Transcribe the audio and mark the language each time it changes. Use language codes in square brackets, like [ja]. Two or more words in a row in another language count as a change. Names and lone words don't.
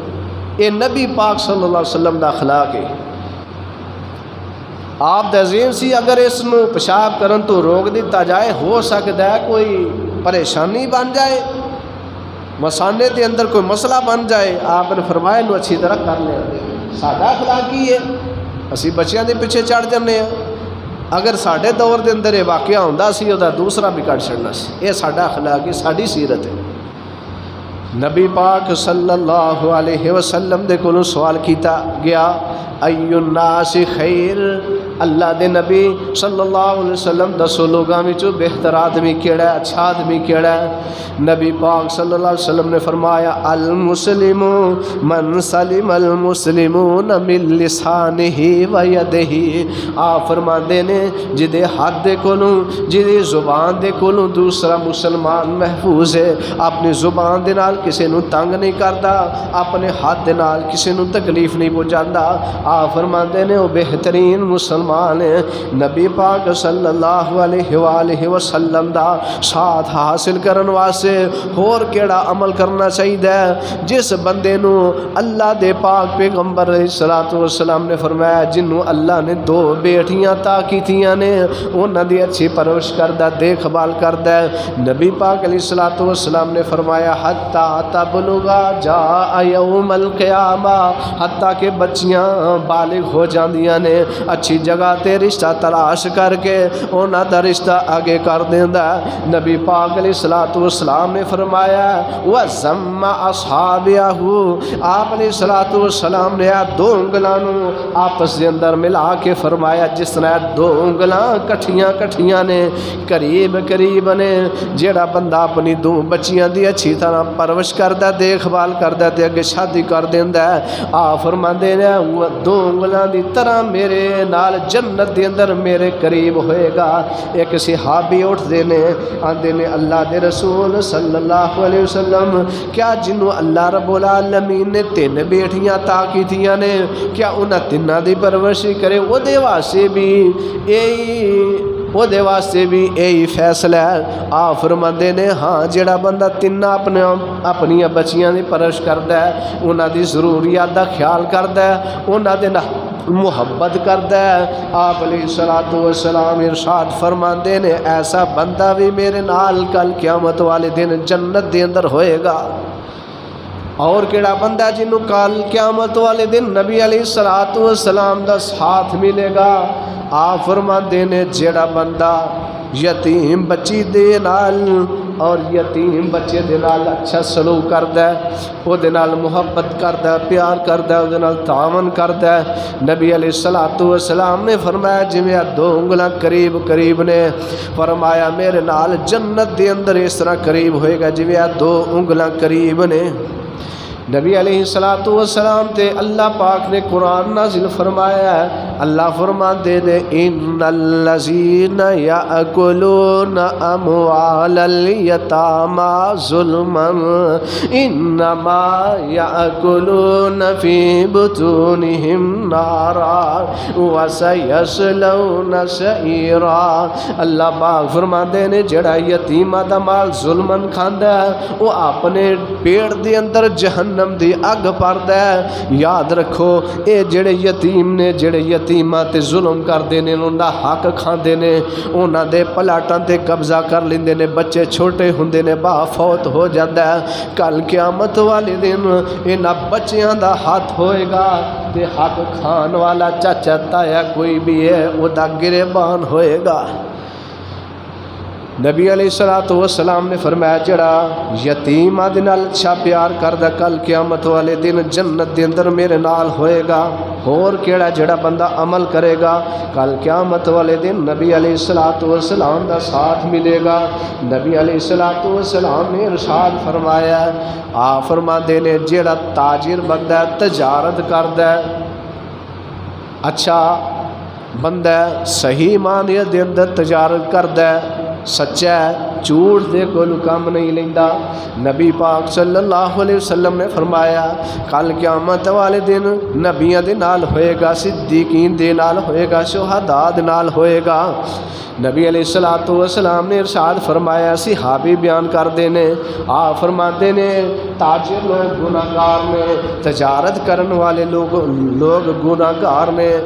[pa] یہ نبی پاک صلی اللہ علیہ وسلم دا اخلاق ہے۔ آپ دا ذہن سی اگر اس نو پیشاب کرن تو روک دیتا جائے ہو سکتا ہے کوئی پریشانی بن جائے، مسانے دے اندر کوئی مسئلہ بن جائے۔ آپ نے فرمایا انہوں اچھی طرح کر لیندے۔ ساڈا اخلاق ہی ہے، اسی بچیاں دے پیچھے چڑھ جانے ہیں۔ اگر ساڈے دور دے اندر یہ واقعہ ہوندا سی اودا دوسرا بھی کٹ چھڑنا سی۔ یہ ساڈا اخلاق ہے، ساڈی سیرت ہے۔ نبی پاک صلی اللہ علیہ وسلم دے کولوں سوال کیتا گیا [ar] ای الناس خیر، [pa] اللہ دے نبی صلی اللہ علیہ وسلم دسو لوگاں وچوں بہتر آدمی کیڑا ہے، اچھا آدمی کیڑا ہے؟ نبی پاک صلی اللہ علیہ وسلم نے فرمایا [ar] المسلم من سلم المسلمون من لسانہ و یدہ۔ [pa] آپ فرماندے نے جدے ہاتھ دے کولوں جدی زبان دے کولوں دوسرا مسلمان محفوظ ہے، اپنی زبان دے نال کسے نو تنگ نہیں کردا، اپنے ہاتھ دے نال کسے نو تکلیف نہیں پہنچاندا، آپ فرماندے نے وہ بہترین مسلمان ہے۔ نبی پاک صلی اللہ علیہ وآلہ وسلم دا ساتھ حاصل کرن واسطے اور کیڑا عمل کرنا چاہیے؟ جس بندے نو اللہ دے پاک پیغمبر علیہ الصلوۃ والسلام نے فرمایا جنوں اللہ نے 2 بیٹیاں عطا کیتیاں نے انہاں دی اچھی پرورش کردا، دیکھ بھال کردا ہے۔ نبی پاک علیہ الصلوۃ والسلام نے فرمایا [ar] حتی تبلغا جاء یوم القیامہ، [pa] حتیٰ کہ بچیاں بالغ ہو جاندیاں نے، اچھی جگہ تے رشتہ تلاش کر کے انہاں دا رشتہ آگے کر دیندا ہے۔ نبی پاک علیہ الصلوۃ والسلام نے فرمایا [ar] وَزَمَّ أَصْحَابَهُ، [pa] آپ علیہ الصلوۃ والسلام نے 2 انگلاں نو آپس دے اندر ملا کے فرمایا جس طرح 2 انگلاں کٹھیاں نے، قریب قریب نے، جیڑا بندہ اپنی 2 بچیاں دی اچھی طرح پرورش کردا، دیکھ بھال کردا تے اگے شادی کر دیندا ہے، آپ فرماندے نے 2 انگلاں دی طرح میرے نال جنت دے اندر میرے قریب ہوئے گا۔ ایک صحابی اٹھدے نے آندے نے اللہ دے رسول صلی اللہ علیہ وسلم کیا جنوں اللہ رب العالمین نے 3 بیٹیاں عطا کیتیاں نے کیا انہاں 3 دی پرورش کرے او دے واسطے بھی یہی فیصلہ ہے؟ آپ فرماندے نے ہاں جڑا بندہ 3 اپنی بچیاں دی پرورش کردا ہے، انہاں دی ضروریات دا خیال کردا ہے، انہاں دے محبت کردا ہے، آپ علیہ الصلوۃ والسلام ارشاد فرماندے نے ایسا بندہ بھی میرے نال کل قیامت والے دن جنت دے اندر ہوئے گا۔ اور کیڑا بندہ جنوں کل قیامت والے دن نبی علیہ الصلوۃ والسلام دا ساتھ ملے گا؟ آپ فرماندے نے جیڑا بندہ یتیم بچی دے نال اور یتیم بچے دے نال اچھا سلوک کردا ہے، او دے نال محبت کردا ہے، پیار کردا ہے، او دے نال تعاون کردا ہے۔ نبی علیہ الصلوۃ والسلام نے فرمایا جویں 2 انگلاں قریب قریب نے، فرمایا میرے نال جنت دے اندر اس طرح قریب ہوئے گا جویں 2 انگلاں قریب نے۔ نبی علیہ الصلوۃ والسلام تے اللہ پاک نے قرآن نازل فرمایا ہے، اللہ فرماندے نے [ar] ان الذین یاکلون اموال الیتامی ظلما انما یاکلون فی بطونہم نارا وسیصلون سعیرا۔ [pa] اللہ پاک فرماندے نے جڑا یتیماں دا مال ظلمن کھاندا ہے وہ اپنے پیٹ دے اندر جہنم دی اگ پردا ہے۔ یاد رکھو اے جڑے یتیم نے، جڑے یتیماں تے ظلم کردے نے، انہاں دا حق کھاندے نے، انہاں دے پلاٹاں تے قبضہ کر لیندے نے، بچے چھوٹے ہوندے نے، با فوت ہو جاندا ہے، کل قیامت والے دن انہاں بچیاں دا ہاتھ ہوئے گا تے حق کھان والا چاچا تایا کوئی بھی ہے وہ دا گریبان ہوئے گا۔ نبی علیہ الصلوۃ والسلام نے فرمایا جڑا یتیماں دے نال اچھا پیار کردا کل قیامت والے دن جنت دے اندر میرے نال ہوئے گا۔ اور کیڑا جڑا بندہ عمل کرے گا کل قیامت والے دن نبی علیہ الصلوۃ والسلام دا ساتھ ملے گا۔ نبی علیہ الصلوۃ والسلام نے ارشاد فرمایا، آپ فرماندے نے جڑا تاجر بندہ تجارت کردا ہے، اچھا بندہ صحیح معنی دے اندر تجارت کردا ہے، سچا ہے، جھوٹ دے کوئی کام نہیں لیندا، نبی پاک صلی اللہ علیہ وسلم نے فرمایا کل قیامت والے دن نبیاں دے نال ہوئے گا، صدیقین دے نال ہوئے گا، شہداء دے نال ہوئے گا۔ نبی علیہ الصلوۃ والسلام نے ارشاد فرمایا، صحابی بیان کردے نے، آپ فرماتے نے تاجر لوگ گناہ گار نے، تجارت کرن والے لوگ گناہ گار نے۔